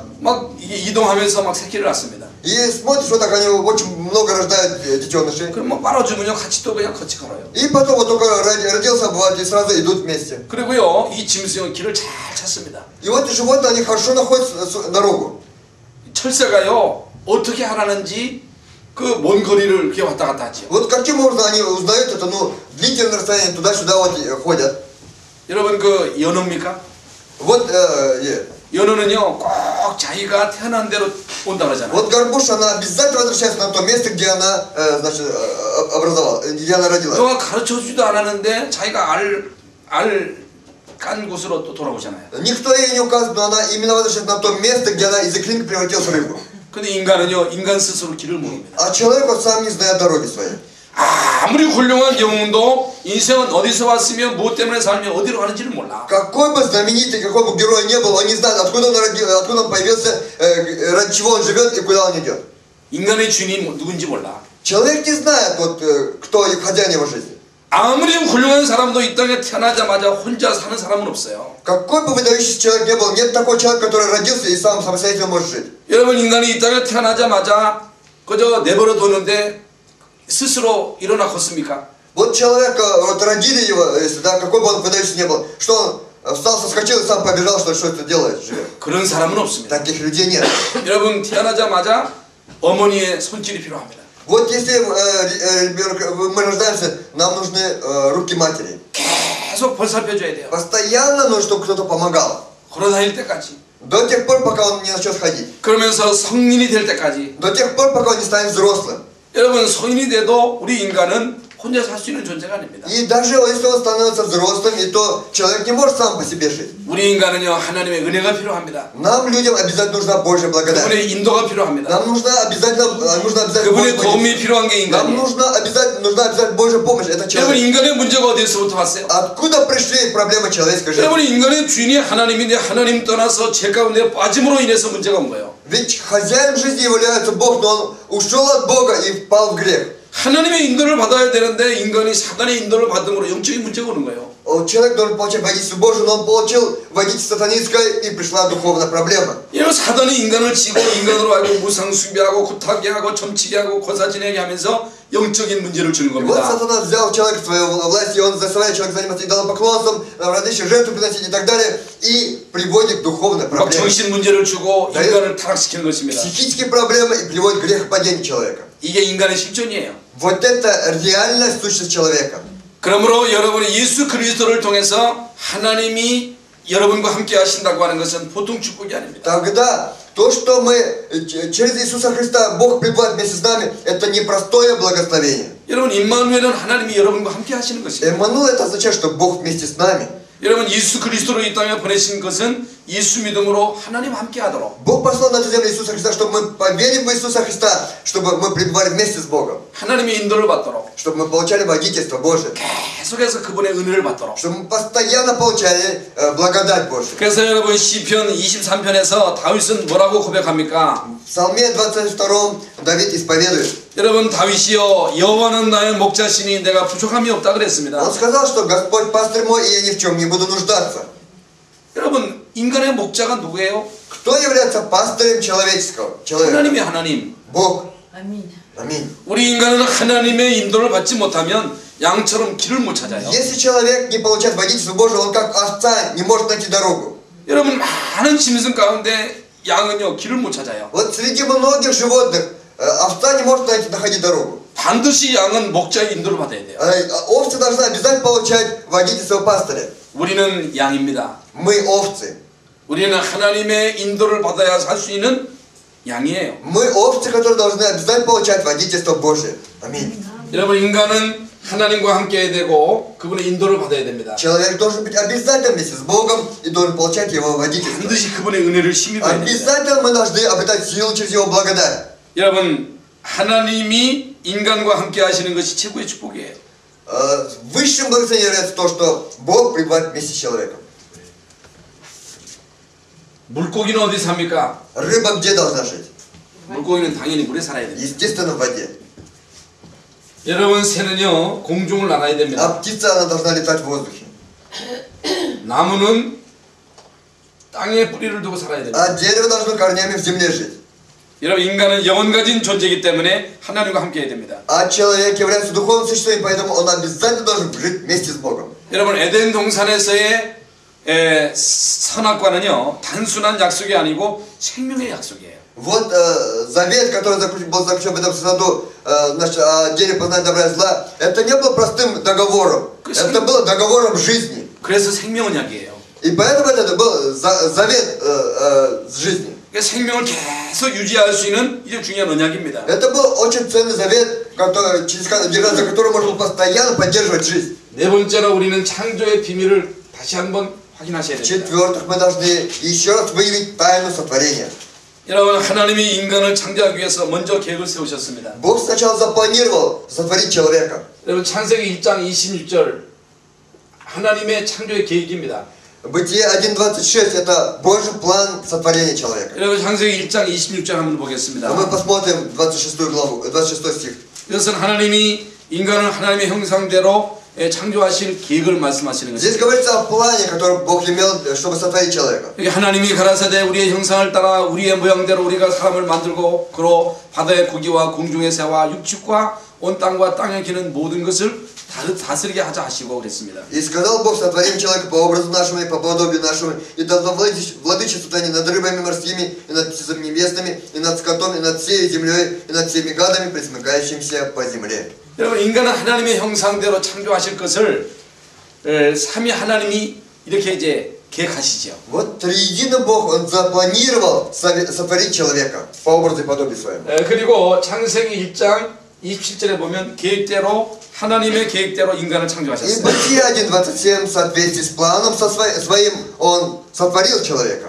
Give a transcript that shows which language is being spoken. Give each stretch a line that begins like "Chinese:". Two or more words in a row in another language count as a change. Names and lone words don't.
Korean: 막 이게 이동하면서 막 새끼를 낳습니다.
Russian: И смотришь, вот так они очень много рождают детенышей.
Korean: 그럼 뭐 빨아주면요 같이 또 그냥 같이 걸어요.
Russian: И потом вот только родился, бывает, и сразу идут вместе.
Korean: 그리고요 이 짐승은 길을 잘 찾습니다.
Russian: И вот животные, они хорошо находят дорогу.
Korean: 철새가요 어떻게 하라는지 그 먼 거리를 이렇게 왔다 갔다 하죠.
Russian: Вот каким образом они узнают это, ну, длительное расстояние, туда-сюда вот ходят.
Korean: 여러분 그 연어입니까?
Russian: Вот,
Korean: 연어는요 꼭 자기가 태어난 대로 온다 그러잖아요.
Russian: вот горбуша, она обязательно возвращается на то место, где она, значит, образовала, где она родилась.
Korean: 누가 가르쳐주지도 않았는데 자기가 알 깐 곳으로 또 돌아오잖아요.
Russian: Никто ей не указывает, но она именно возвращается на то место, где она из икринки превратилась в рыбу.
Korean: 근데 인간은요 인간 스스로 길을 모릅니다.
Russian: А человек вот сам не знает дороги своей.
Korean: 아무리 훌륭한 영웅도 인생은 어디서 왔으며 무엇 때문에 살며 어디로 가는지를 몰라.
Russian: Какой бы знаменитый, какой бы герой не был, он не знает, откуда он родился, откуда он появился, ради чего он живет и куда он идет.
Korean: 인간의 주인이 누군지 몰라.
Russian: Человек не знает, вот, кто хозяин его жизни.
Korean: 아무리 훌륭한 사람도 이 땅에 태어나자마자 혼자 사는 사람은 없어요.
Russian: Какой бы выдающийся человек не был, нет такого человека, который родился и сам самостоятельно может жить.
Korean: 여러분 인간이 이 땅에 태어나자마자 그저 내버려 뒀는데 스스로 일어나 걷습니까?
Russian: Вот человека, вот родили его, если, да, какой бы он выдающийся не был, что он встал, соскочил и сам побежал, что это делает, живет.
Korean: 그런 사람은 없습니다.
Russian: Таких людей нет.
Korean: 여러분 태어나자마자 어머니의 손길이 필요합니다.
Russian: Вот если мы рождаемся, нам нужны руки матери.
Korean: 계속 벌살펴줘야 돼요.
Russian: Постоянно нужно, чтобы кто-то помогал.
Korean: 걸어다닐 때까지.
Russian: До тех пор, пока он не начнет ходить.
Korean: 그러면서 성인이 될 때까지.
Russian: До тех пор, пока он не станет взрослым.
Korean: 여러분 성인이 돼도 우리 인간은 혼자 살 수 있는 존재가 아닙니다.
Russian: И даже если он становится взрослым, и то человек не может сам по себе жить.
Korean: 우리 인간은요 하나님의 은혜가 필요합니다.
Russian: Нам, людям, обязательно нужна Божья благодать.
Korean: 그분의 인도가 필요합니다.
Russian: Нам нужна обязательно
Korean: 그분의 도움이 필요한 게
Russian: Нам
Korean: 인간이에요.
Russian: нужна обязательно Божья помощь. Это
Korean: 여러분
Russian: человек.
Korean: 인간의 문제가 어디서부터 왔어요?
Russian: Откуда пришли проблемы человеческой жизни?
Korean: 여러분 인간의 주인이 하나님인데 하나님 떠나서 죄 가운데 빠짐으로 인해서 문제가 온 거예요.
Russian: Ведь хозяин жизни является Бог, но он ушел от Бога и впал в грех.
Korean: 하나님의 인도를 받아야 되는데 인간이 사단의 인도를 받음으로 영적인 문제가 오는 거예요.
Russian: Человек должен получать водительство Божие, но он получил водительство сатанинское, и пришла духовная проблема.
Korean: 이런 사단이 인간을 지고 인간으로 하고 무상숭배하고 구타게 하고 점치게 하고 고사지내게 하면서 영적인 문제를 주는
Russian: И вот
Korean: 겁니다.
Russian: сатана взял человека в свою власть, и он заставляет человека заниматься идолопоклонством, различные жертвы приносить и так далее, и приводит к духовной
Korean: 막
Russian: проблеме.
Korean: 정신 문제를 주고 네. 인간을 타락시키는 것입니다.
Russian: Психические проблемы и приводит к грехопадению человека.
Korean: 이게 인간의 실존이에요.
Russian: Вот это реальная сущность человека.
Korean: 그러므로 여러분이 예수 그리스도를 통해서 하나님이 여러분과 함께 하신다고 하는 것은 보통 축복이 아닙니다.
Russian: Тогда то, что мы через Иисуса Христа Бог пребывает вместе с нами, это непростое благословение.
Korean: 여러분 임마누엘은 하나님이 여러분과 함께 하시는 것입니다.
Russian: Эммануил это означает, что Бог вместе с нами.
Korean: 여러분 예수 그리스도를 이 땅에 보내신 것은 예수 믿음으로 하나님 함께 하도록
Russian: Бог послал на эту землю Иисуса Христа, чтобы мы поверим в Иисуса Христа, чтобы мы пребывали вместе с Богом,
Korean: 하나님의 인도를 받도록
Russian: чтобы мы получали водительство Божие,
Korean: 계속해서 그분의 은혜를 받도록.
Russian: чтобы мы постоянно получали благодать Божию.
Korean: 그래서 여러분 시편 23편에서 다윗은 뭐라고 고백합니까?
Russian: В Псалме 22 Давид исповедует.
Korean: 여러분 다윗이여 여호와는 나의 목자시니 내가 부족함이 없다 그랬습니다.
Russian: Он сказал, что Господь пастырь мой, и я ни в чем не буду нуждаться.
Korean: 여러분 인간의 목자가 누구예요?
Russian: Кто является пастырем человеческого? Человек.
Korean: 하나님이 하나님.
Russian: Бог. Аминь. Аминь.
Korean: 우리 인간은 하나님의 인도를 받지 못하면 양처럼 길을 못 찾아요.
Russian: Если человек не получает водительство Божие, он как овца не может найти дорогу.
Korean: 여러분 많은 짐승 가운데 양은요 길을 못 찾아요.
Russian: Вот среди многих животных овца не может находить дорогу.
Korean: 반드시 양은 목자의 인도를 받아야 돼요.
Russian: Овцы должны обязательно получать водительство пастыря.
Korean: 우리는 양입니다.
Russian: Мы овцы.
Korean: 우리는 하나님의 인도를 받아야 살 수 있는 양이에요.
Russian: Мы овцы, которые должны обязательно получать водительство Божие. Аминь.
Korean: 여러분 인간은 하나님과 함께 해야 되고 그분의 인도를 받아야 됩니다.
Russian: Человек должен быть обязательно вместе с Богом и должен получать его водительство.
Korean: 반드시 그분의 은혜를 힘입어야 됩니다.
Russian: Обязательно мы должны обретать силу через его благодать.
Korean: 여러분 하나님이 인간과 함께 하시는 것이 최고의 축복이에요.
Russian: Высшим благословением является то, что Бог пребывает вместе с человеком.
Korean: 물고기는 어디 삽니까?
Russian: Рыба где должна жить?
Korean: 물고기는 당연히 물에 살아야 됩니다.
Russian: Естественно, в воде.
Korean: 여러분 새는요 공중을 날아야 됩니다.
Russian: А птица, она должна летать в воздухе.
Korean: 나무는 땅에 뿌리를 두고 살아야 됩니다.
Russian: А дерево должно корнями в земле жить.
Korean: 여러분 인간은 영혼 가진 존재이기 때문에 하나님과 함께 해야 됩니다.
Russian: А человек является духовным существом, поэтому он обязательно должен жить вместе с Богом.
Korean: 여러분 에덴 동산에서의 선악과는요 단순한 약속이 아니고 생명의 약속이에요.
Russian: Вот завет, который был заключен в этом саду, о деле познания добра и зла, это не было простым договором. Это было договором жизни.
Korean: 그래서 생명언약이에요.
Russian: И поэтому это был завет с жизнью.
Korean: 생명을 계속 유지할 수 있는 이제 중요한 언약입니다.
Russian: Это был очень ценный завет, за который можно постоянно поддерживать жизнь.
Korean: 네 번째로 우리는 창조의 비밀을 다시 한번 확인하셔야 됩니다.
Russian: В-четвертых, мы должны еще раз выявить тайну сотворения.
Korean: 여러분 하나님이 인간을 창조하기 위해서 먼저 계획을 세우셨습니다.
Russian: Бог сначала запланировал сотворить человека.
Korean: 여러분 창세기 1장 26절 하나님의 창조의 계획입니다.
Russian: Бытие 1.26 это Божий план сотворения человека.
Korean: 여러분 창세기 1장 26절 한번 보겠습니다.
Russian: Мы посмотрим 26 главу, 26 стих.
Korean: 이것은 하나님이 인간을 하나님의 형상대로 창조하실 계획을 말씀하시는
Russian: Здесь
Korean: 것입니다.
Russian: говорится о плане, который Бог имел, чтобы сотворить человека.
Korean: 하나님이 가라사대 우리의 형상을 따라 우리의 모양대로 우리가 사람을 만들고 그로 바다의 고기와 공중의 새와 육축과 온 땅과 땅에 기는 모든 것을 다스리게 하자 하시고 그랬습니다.
Russian: И сказал Бог: сотворим человека по образу нашему и по подобию нашему, и дал владычествовать они над рыбами морскими, и над птицами небесными, и над скотом, и над всей землей, и над всеми гадами, пресмыкающимися по земле.
Korean: 여러분 인간은 하나님의 형상대로 창조하실 것을 삼위 하나님이 이렇게 이제 계획하시죠.
Russian: Вот триединый Бог, Он запланировал сотворить человека по образу и подобию своему.
Korean: 그리고 창세기 1장 27절에 보면 계획대로 하나님의 계획대로 인간을
Russian: И
Korean: 창조하셨어요.
Russian: Бытие 1.27 в соответствии с планом своим Он сотворил человека.